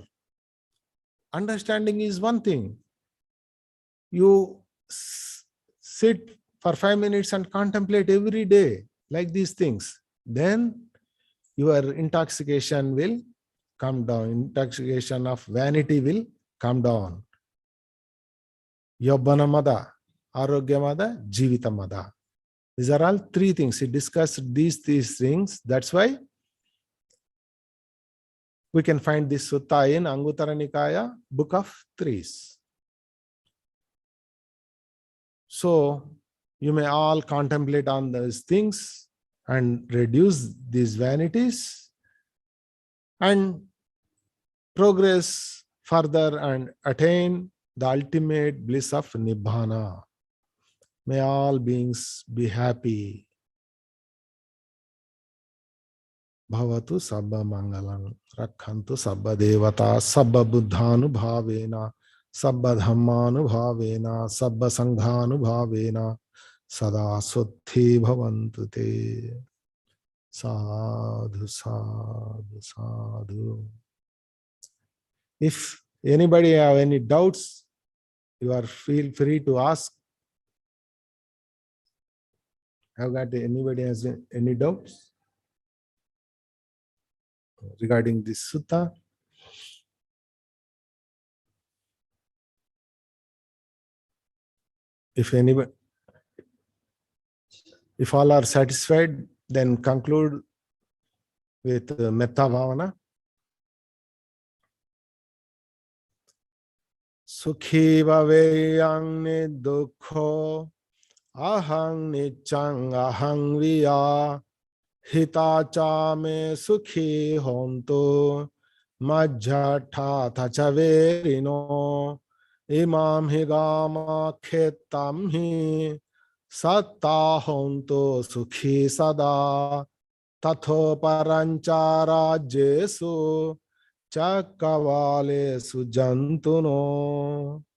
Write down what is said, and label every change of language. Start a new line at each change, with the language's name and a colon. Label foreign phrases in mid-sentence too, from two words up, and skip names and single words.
English: Understanding is one thing. You sit for 5 minutes and contemplate every day like these things. Then your intoxication will come down. Intoxication of vanity will come down.
Pali: Yabbana mada, arogya mada, jivita mada.
English: These are all three things. He discussed these things. That's why we can find this sutta in Anguttara Nikaya, Book of Threes. So you may all contemplate on those things and reduce these vanities and progress further and attain the ultimate bliss of Nibbana. May all beings be happy.
Pali: Bhavatu sabba mangalam, rakhantu sabba devata, sabba buddhanu bhavena, sabba dhammanu bhavena, sabba sanghanu bhavena, sada suddhi bhavantu te. Sadhu, sadhu, sadhu.
English: If anybody have any doubts, you are feel free to ask. Have got anybody has any doubts regarding this sutta? If anybody, if all are satisfied, then conclude with
Pali: metta bhavana. Sukhi bhaveyang nidukho ahang nichang ahang viya hitacha me sukhi honto majjhatha thachaverino imam higama khetam hi satta honto sukhi sada tatho paranchara jesu Chakavalesu jantuno.